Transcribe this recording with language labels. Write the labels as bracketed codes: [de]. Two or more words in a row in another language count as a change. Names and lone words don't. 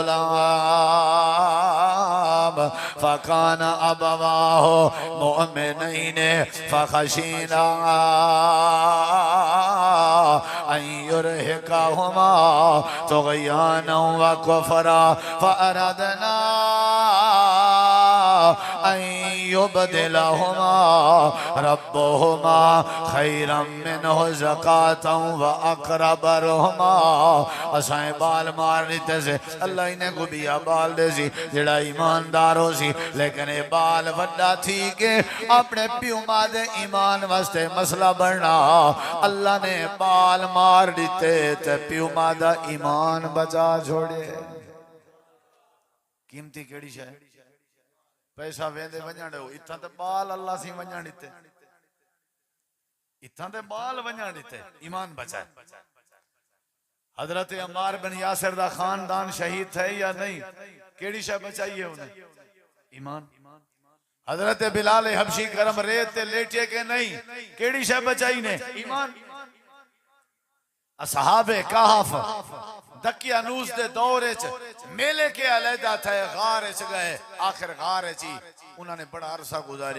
[ar] غلام فكان أبواه مؤمنين فخشينا يرهقهما طغيانا وكفرا فأردنا يبدلهما ربهما خيرا منه زكاة وأقرب رحما. [skr] اساں بال مار ڈتے سے اللہ انہیں کوں بیا بال ڈے سی جیڑا ایماندار ہو سی، لیکن یہ بال وڈا تھی کے اپنے پیو ماں دے ایمان واسطے مسئلہ بنݨا. اللہ نے بال مار ڈتے تے پیو ماں دا ایمان بچا چھوڑے. قیمتی کیڑی شے پیسہ ویندے ونڄݨ اتھاں تے بال اللہ سی ونڄݨ ڈتے، اتھاں تے بال ونڄݨ ڈتے ایمان بچائے. حضرت عمار بن یاسر دا خاندان شہید تھے یا نہیں? کیڑی شے بچائی ہے انہیں؟ ایمان. حضرت بلال حبشی گرم ریت تے لیٹے کے نہیں? کیڑی شے بچائی نے؟ ایمان. اصحابِ کہف دقیانوس دے دور میلے کے علیحدہ تھے، غار چ گئے، آخر غار چ انہوں نے بڑا عرصہ گزاریا.